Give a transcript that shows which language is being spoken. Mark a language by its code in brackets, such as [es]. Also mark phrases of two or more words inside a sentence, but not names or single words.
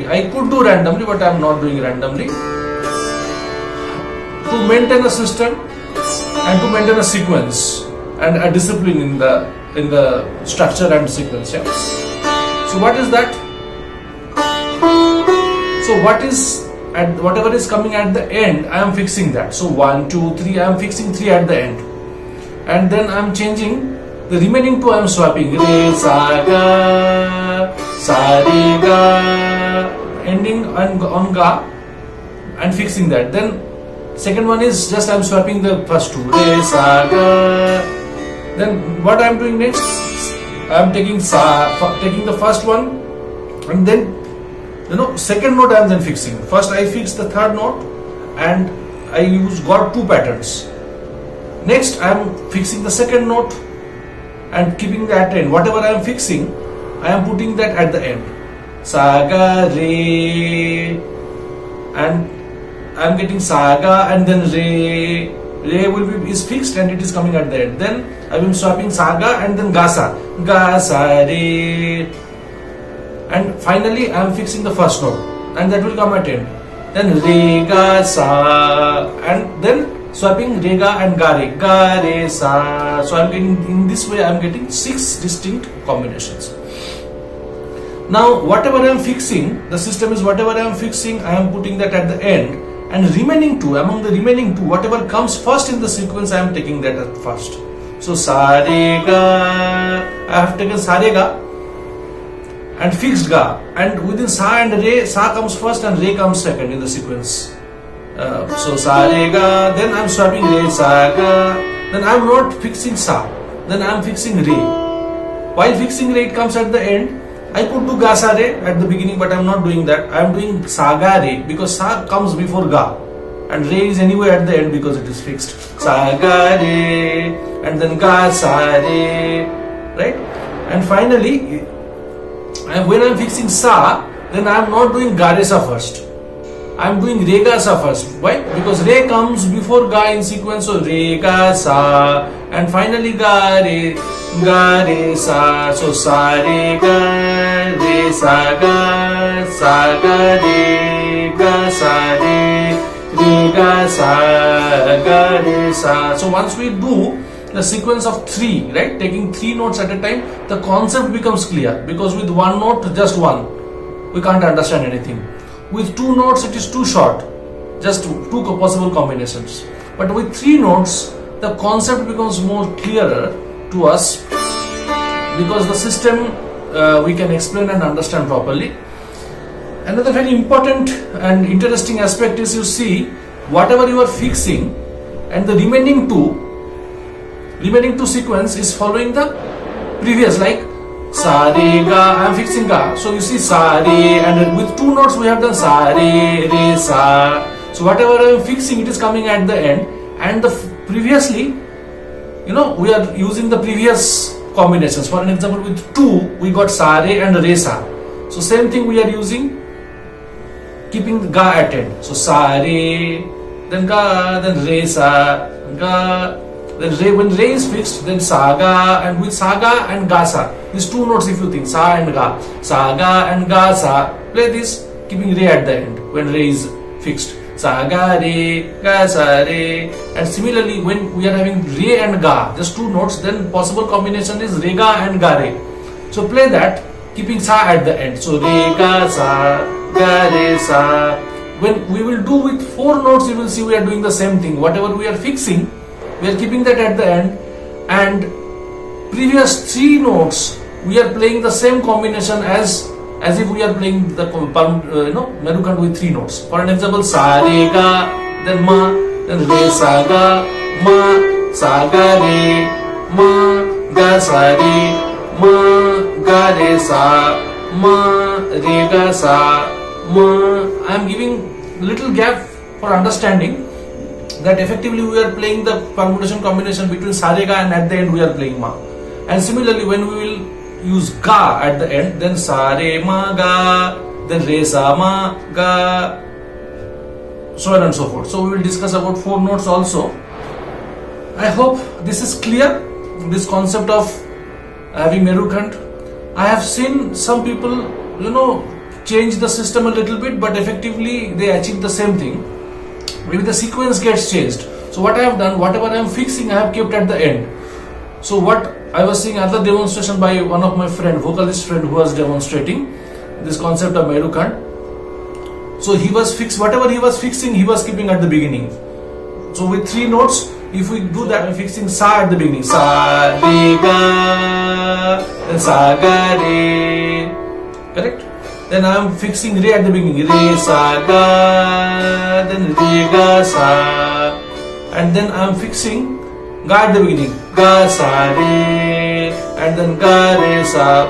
[en] I could do randomly, but I am not doing randomly. To maintain a system and to maintain a sequence and a discipline in the structure and sequence. Yeah? So what is that? So what is at whatever is coming at the end, I am fixing that. So 1, 2, 3, I am fixing 3 at the end, and then I am changing the remaining 2. I am swapping re sa ga, sa re ga, ending on ga and fixing that. Then second one is just I am swapping the first 2, re sa ga. Then what I am doing next? I am taking the first one, and then second note I am then fixing. First I fix the third note and I got 2 patterns. Next I am fixing the second note and keeping that end. Whatever I am fixing, I am putting that at the end. Sa ga re, and I am getting sa ga and then re. Re is fixed and it is coming at the end. Then I am swapping sa ga and then ga sa re. And finally I am fixing the first note and that will come at end. Then re ga sa, and then swapping re ga and ga re sa. So I am getting, in this way I am getting 6 distinct combinations. Now whatever I am fixing, the system is whatever I am fixing, I am putting that at the end, and remaining 2, among the remaining 2, whatever comes first in the sequence, I am taking that at first. So sa re ga, I have taken sa re ga and fixed ga, and within sa and re, sa comes first and re comes second in the sequence. So sa re ga, then I am swapping re sa ga, then I am not fixing sa, then I am fixing re. While fixing re, it comes at the end. I could do ga sa re at the beginning, but I am not doing that. I am doing sa ga re because sa comes before ga, and re is anyway at the end because it is fixed. Sa ga re, and then ga sa re, right? And finally, when I am fixing sa, then I am not doing ga re sa first. I am doing re ga sa first. Why? Because re comes before ga in sequence, so re ga sa, and finally ga re sa. So sa re sa ga re ga sa re ga sa ga re sa. So once we do the sequence of 3, right? Taking 3 notes at a time, the concept becomes clear, because with one note, just one, we can't understand anything. With 2 notes, it is too short, just 2 possible combinations. But with 3 notes, the concept becomes more clearer to us, because the system we can explain and understand properly. Another very important and interesting aspect is, you see, whatever you are fixing, and the remaining two sequence is following the previous, like sa re ga, I am fixing ga, so you see sa re, and with 2 notes we have done sa re re sa. So whatever I am fixing, it is coming at the end, and the previously, we are using the previous combinations. For an example, with 2 we got sa re and re sa, so same thing we are using, keeping the ga at end. So sa re, then ga, then re sa, ga, then re. When re is fixed, then sa ga, and with sa ga and ga sa, these 2 notes, if you think sa and ga, sa ga and ga sa, play this keeping re at the end when re is fixed. Sa ga re, ga sa re. And similarly, when we are having re and ga, just 2 notes, then possible combination is re ga and ga re. So play that keeping sa at the end. So re ga sa, ga re sa. When we will do with 4 notes, you will see we are doing the same thing. Whatever we are fixing, we are keeping that at the end, and previous 3 notes we are playing the same combination as if we are playing the Merukhand with 3 notes. For an example, sa re ga, then ma, then re sa ga, ma, sa ga re, ma, ga sa re, ma, ga re sa, ma, re ga sa, ma. I am giving little gap for understanding that effectively we are playing the permutation combination between sa re ga, and at the end we are playing ma. And similarly, when we will use ga at the end, then sa re ma ga, then re sa ma ga, so on and so forth. So we will discuss about 4 notes also. I hope this is clear, this concept of having Merukhand. I have seen some people, change the system a little bit, but effectively they achieve the same thing. Maybe the sequence gets changed. So what I have done, whatever I am fixing, I have kept at the end. So what I was seeing other demonstration by one of my vocalist friend who was demonstrating this concept of Merukhand. So he was whatever he was fixing, he was keeping at the beginning. So with 3 notes, if we do that, I'm fixing sa at the beginning. Sa re ga, then sa ga re. Correct? Then I am fixing re at the beginning. Re sa ga, then re ga sa, and then I am fixing ga at the beginning. Ga sa re, and then ga re sa.